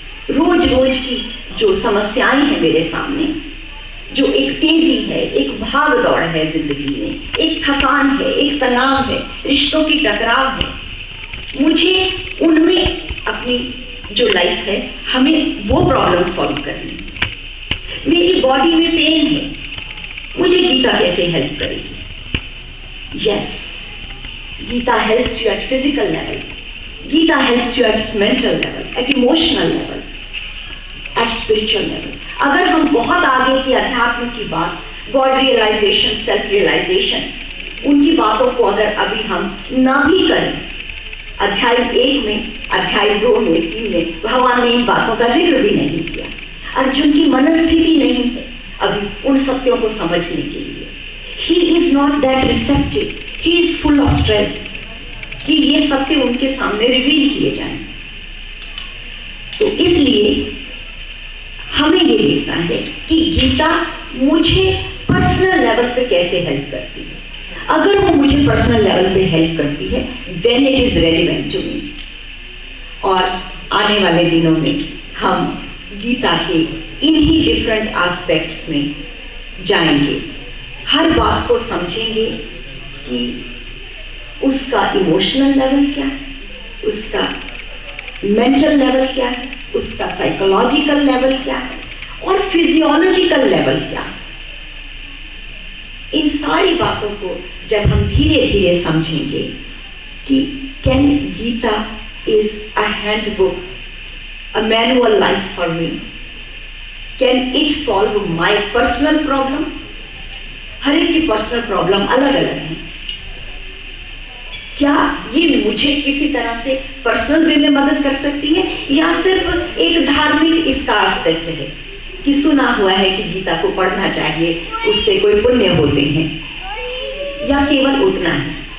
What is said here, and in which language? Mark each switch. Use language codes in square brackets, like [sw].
[hi] रोज रोज की जो समस्याएं हैं मेरे सामने, जो एक तेजी है, एक भाग दौड़ है जिंदगी में, एक थकान है, एक तनाव है, रिश्तों की टकराव है, मुझे उनमें अपनी जो लाइफ है हमें वो प्रॉब्लम सॉल्व करनी है। मेरी बॉडी में पेन है, मुझे गीता कैसे हेल्प करेगी? [en] Yes, Gita helps you at physical level. Gita helps you at mental level, at emotional level, at spiritual level. [hi] अगर हम बहुत आगे की अध्यात्म की बात, [en] God realization, self realization, [hi] उनकी बातों को अगर अभी हम ना भी करें, अध्याय 1 में, अध्याय 2 में, 3 में भगवान ने इन बातों का जिक्र भी नहीं किया। अर्जुन की मनस्थिति नहीं है अभी उन सत्यों को समझने के लिए। [en] He is not that receptive. He is full of stress [hi] कि ये सत्य उनके सामने रिवील किए जाएं। तो इसलिए हमें ये देखना है कि गीता मुझे पर्सनल लेवल पे कैसे हेल्प करती है। अगर वो मुझे पर्सनल लेवल पे हेल्प करती है, [en] Then it is relevant to me. [hi] और आने वाले दिनों में हम गीता के इन्हीं डिफरेंट एस्पेक्ट्स में जाएंगे, हर बात को समझेंगे कि उसका इमोशनल लेवल क्या है, उसका मेंटल लेवल क्या है, उसका साइकोलॉजिकल लेवल क्या है और फिजियोलॉजिकल लेवल क्या है। इन सारी बातों को जब हम धीरे धीरे समझेंगे कि [en] can [hi] Gita [en] is a handbook, a manual life for me. Can it solve my personal problem? [hi] हर एक की पर्सनल प्रॉब्लम अलग अलग है. क्या ये मुझे किसी तरह से पर्सनल वे में मदद कर सकती है, या सिर्फ एक धार्मिक इसका एस्पेक्ट है कि सुना हुआ है कि गीता को पढ़ना चाहिए, उससे कोई पुण्य होते हैं, या केवल उतना है?